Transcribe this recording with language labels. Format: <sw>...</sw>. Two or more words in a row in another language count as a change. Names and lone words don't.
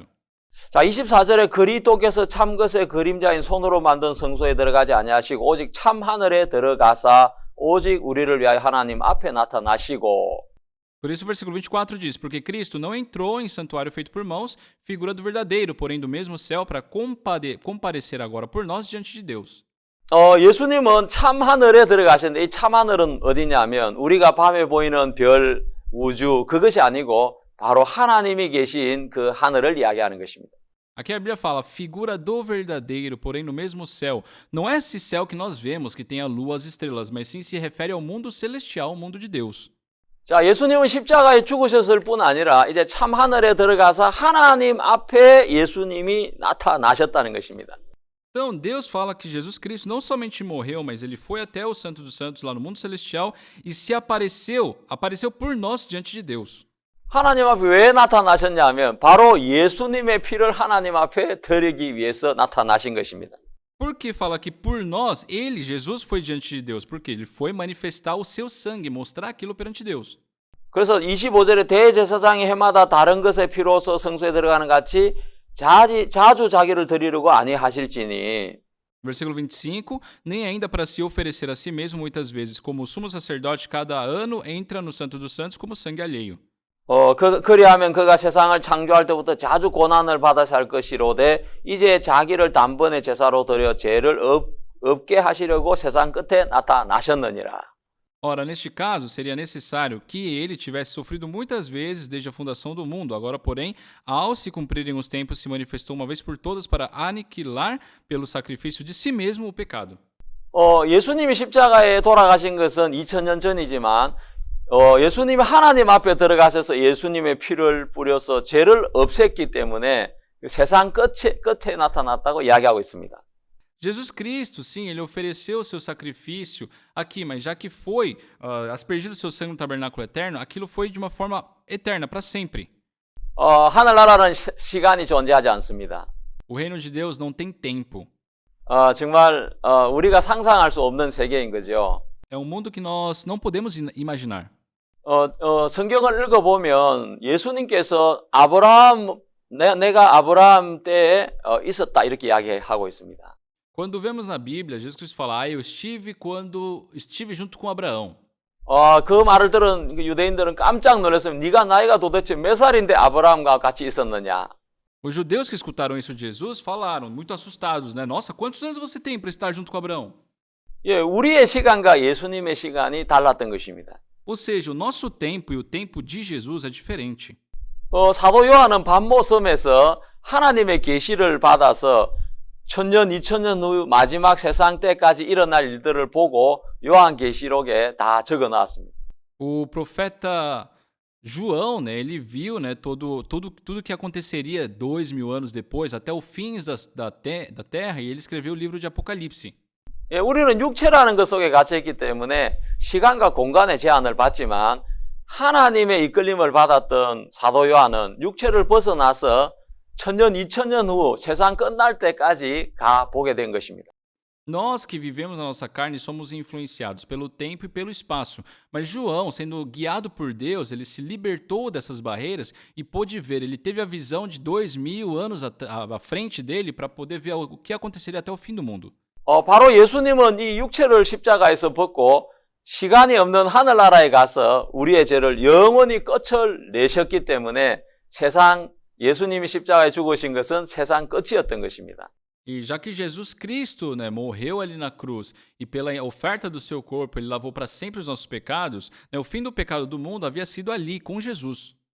<ko>자, 24절에 그리스도께서 참 것의 그림자인 손으로 만든 성소에 들어가지 아니하시고 오직 참 하늘에 들어가사 오직 우리를 위하여 하나님 앞에 나타나시고.</ko> <pt>Por isso o versículo 24 diz: Porque Cristo não entrou em santuário feito por mãos, figura do verdadeiro, porém do mesmo céu, para comparecer agora por nós diante de Deus.</pt> <ko>예수님은 참 하늘에 들어가셨는데 이 참 하늘은 어디냐면 우리가 밤에 보이는 별, 우주 그것이 아니고 바로 하나님이 계신 그 하늘을 이야기하는 것입니다.</ko> <pt>Aqui a Bíblia fala, figura do verdadeiro, porém no mesmo céu. Não é esse céu que nós vemos, que tem a lua, as estrelas, mas sim se refere ao mundo celestial, o mundo de Deus.</pt> <ko>자, 예수님은 십자가에 죽으셨을 뿐 아니라 이제 참 하늘에 들어가서 하나님 앞에 예수님이 나타나셨다는 것입니다.</ko> <pt>Então, Deus fala que Jesus Cristo não somente morreu, mas ele foi até o Santo dos Santos lá no mundo celestial e se apareceu por nós diante de Deus.</pt> <ko>하나님 앞에 왜 나타나셨냐 하면 바로 예수님의 피를 하나님 앞에 드리기 위해서 나타나신 것입니다.</ko> <pt>Por que fala que por nós, ele, Jesus, foi diante de Deus? Porque ele foi manifestar o seu sangue, mostrar aquilo perante Deus.</pt> <ko>그래서 25절에 대제사장이 해마다 다른 것의 피로서 성소에 들어가는 같이 자주 자기를 드리려고 아니하실지니.</ko> <pt>Versículo 25, nem ainda para se oferecer a si mesmo muitas vezes, como o sumo sacerdote cada ano entra no Santo dos Santos como sangue alheio.</pt> <ko>그리하면 그가 세상을 창조할 때부터 자주 고난을 받아 살 것이로되 이제 자기를 단번에 제사로 드려 죄를 없게 하시려고 세상 끝에 나타나셨느니라.</ko> <pt>Ora, neste caso, seria necessário que ele tivesse sofrido muitas vezes desde a fundação do mundo. Agora, porém, ao se cumprirem os tempos, se manifestou uma vez por todas para aniquilar pelo sacrifício de si mesmo o pecado.</pt> <ko>예수님이 십자가에 돌아가신 것은 2000년 전이지만 예수님이 하나님 앞에 들어가셔서 예수님의 피를 뿌려서 죄를 없앴기 때문에 세상 끝에 나타났다고 이야기하고 있습니다.</ko> <pt>Jesus Cristo, sim, ele ofereceu o seu sacrifício aqui, mas já que foi aspergido o seu sangue no tabernáculo eterno, aquilo foi de uma forma eterna, para sempre.</pt> <ko>하늘나라는 시간이 존재하지 않습니다.</ko> <pt>O reino de Deus não tem tempo.</pt> <ko>정말 우리가 상상할 수 없는 세계인 거죠.</ko> <pt>É um mundo que nós não podemos imaginar.</pt> <ko>성경을 읽어보면 예수님께서 내가 아브라함 때에 있었다 이렇게 이야기하고 있습니다.</ko> <pt>Quando vemos na Bíblia, Jesus Cristo fala, eu estive quando estive junto com Abraão.</pt> <ko>그 말을 들은 유대인들은 깜짝 놀랐어요. 네가 나이가 도대체 몇 살인데 아브라함과 같이 있었느냐?</ko> <pt>Os judeus que escutaram isso de Jesus falaram, muito assustados, né? Nossa, quantos anos você tem para estar junto com Abraão?</pt> <ko>예, 우리의 시간과 예수님의 시간이 달랐던 것입니다.</ko> <pt>Ou seja, o nosso tempo e o tempo de Jesus é diferente.</pt> <ko>사도 요한은 반모섬에서 하나님의 계시를 받아서 1000년, 2000년 후 마지막 세상 때까지 일어날 일들을 보고 요한계시록에 다 적어놨습니다.</ko> <pt>O profeta João, né, ele viu, né, tudo que aconteceria 2000 anos depois, até o fim da terra, e ele escreveu o livro de Apocalipse.</pt> <ko>예, 우리는 육체라는 것 속에 갇혀있기 때문에 시간과 공간의 제한을 받지만 하나님의 이끌림을 받았던 사도 요한은 육체를 벗어나서 1000년, 2000년 후 세상 끝날 때까지 가 보게 된 것입니다.</ko> <pt>Nós que vivemos na nossa carne somos influenciados pelo tempo e pelo espaço. Mas João, sendo guiado por Deus, ele se libertou dessas barreiras e pôde ver. Ele teve a visão de 2000 anos à frente dele para poder ver o que aconteceria até o fim do mundo.</pt> <ko>바로 예수님은 이 육체를 십자가에서 벗고 시간이 없는 하늘나라에 가서 우리의 죄를 영원히 끝을 내셨기 때문에 예수님이 십자가에 죽으신 것은 세상 끝이었던 것입니다.</ko> <pt>E já que Jesus Cristo, né, morreu ali na cruz e pela oferta do seu corpo ele lavou para sempre os nossos pecados, né, o fim do pecado do mundo havia sido ali com Jesus.</pt>